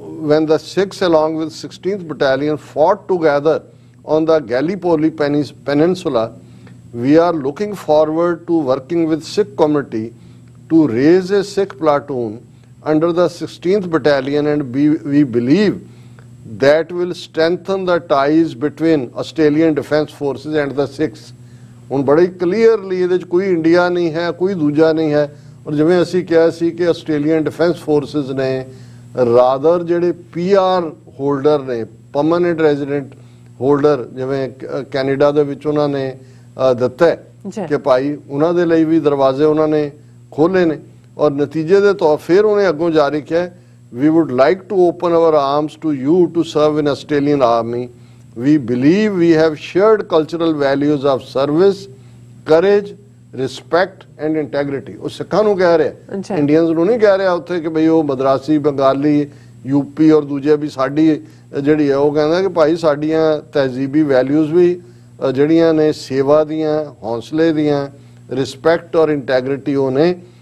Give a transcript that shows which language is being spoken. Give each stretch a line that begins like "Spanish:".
English: When the Sikhs along with 16th Battalion fought together on the Gallipoli Peninsula, we are looking forward to working with Sikh community to raise a Sikh platoon under the 16th Battalion, and we believe that will strengthen the ties between Australian Defence Forces and the Sikhs।
Punjabi: ਹੁਣ ਬੜੇ clearly ਇਹਦੇ 'ਚ ਕੋਈ India ਨਹੀਂ ਹੈ, ਕੋਈ ਦੂਜਾ ਨਹੀਂ ਹੈ ਔਰ ਜਿਵੇਂ ਅਸੀਂ ਕਿਹਾ ਸੀ ਕਿ ਆਸਟ੍ਰੇਲੀਅਨ ਡਿਫੈਂਸ ਫੋਰਸਿਸ ਨੇ ਰਾਦਰ ਜਿਹੜੇ PR ਹੋਲਡਰ ਨੇ, ਪਰਮਾਨੈਂਟ ਰੈਜ਼ੀਡੈਂਟ ਹੋਲਡਰ, ਜਿਵੇਂ ਕੈਨੇਡਾ ਦੇ ਵਿੱਚ ਉਹਨਾਂ ਨੇ ਦਿੱਤਾ ਕਿ ਭਾਈ ਉਹਨਾਂ ਦੇ ਲਈ ਵੀ ਦਰਵਾਜ਼ੇ ਉਹਨਾਂ ਨੇ ਖੋਲੇ ਨੇ ਔਰ ਨਤੀਜੇ ਦੇ ਤੌਰ ਫਿਰ ਉਹਨੇ ਅੱਗੋਂ ਜਾਰੀ ਕਿਹਾ,
English: we would like to open our arms to you to serve in Australian Army. We believe we have shared cultural values of service, courage, respect and integrity.
Punjabi: ਉਹ ਸਿੱਖਾਂ ਨੂੰ ਕਹਿ ਰਿਹਾ, ਇੰਡੀਅਨਸ ਨੂੰ ਨਹੀਂ ਕਹਿ ਰਿਹਾ ਉੱਥੇ ਕਿ ਬਈ ਉਹ ਮਦਰਾਸੀ, ਬੰਗਾਲੀ, ਯੂਪੀ ਔਰ ਦੂਜੇ ਵੀ ਸਾਡੀ ਜਿਹੜੀ ਹੈ, ਉਹ ਕਹਿੰਦਾ ਕਿ ਭਾਈ ਸਾਡੀਆਂ ਤਹਿਜ਼ੀਬੀ ਵੈਲਿਊਜ਼ ਵੀ ਜਿਹੜੀਆਂ ਨੇ ਸੇਵਾ ਦੀਆਂ, ਹੌਸਲੇ ਦੀਆਂ, ਰਿਸਪੈਕਟ ਔਰ ਇੰਟੈਗ੍ਰਿਟੀ ਉਹ ਨੇ।